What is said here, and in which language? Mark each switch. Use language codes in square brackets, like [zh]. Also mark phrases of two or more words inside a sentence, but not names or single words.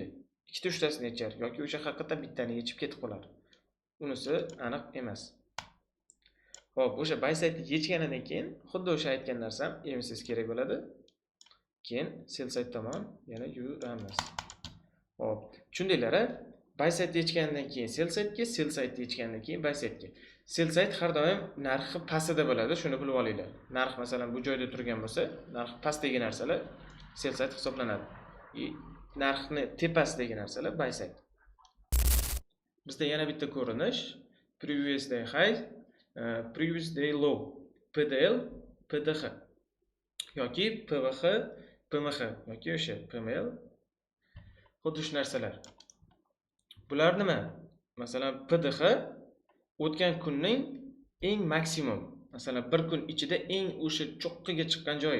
[uz] Ikkita uchtasini yechar yoki o'sha haqiqatan bittani yechib ketib qolar. Unisi aniq emas. Xo'p, o'sha [en] buy side'ni [uz] yechganidan keyin xuddi o'sha aytgan narsam MSS kerak bo'ladi. Keyin [en] sell side [uz] tomon yana yuramiz. Xo'p, tushundinglar-a? [en] Buy side [uz] yechgandan keyin [en] sell side'ga, sell side [uz] yechgandan keyin [en] buy side'ga. Sell side [uz] har doim narxi pastida bo'ladi, shuni bilib olinglar. Narx masalan bu joyda turgan bo'lsa, narx pastdagi narsalar [en] sell side [uz] hisoblanadi. Narxni tepasidagi narsalar [en] buy side. [uz] Bizda yana bitta ko'rinish [en] previous day high, previous day low, [uz] PDL, PDH yoki PVH, PMH yoki o'sha PML. Xuddi shu narsalar. Bular nima? Masalan, PDH o'tgan kunning eng maksimum, masalan, bir kun ichida eng o'sha cho'qqiga chiqqan joyi.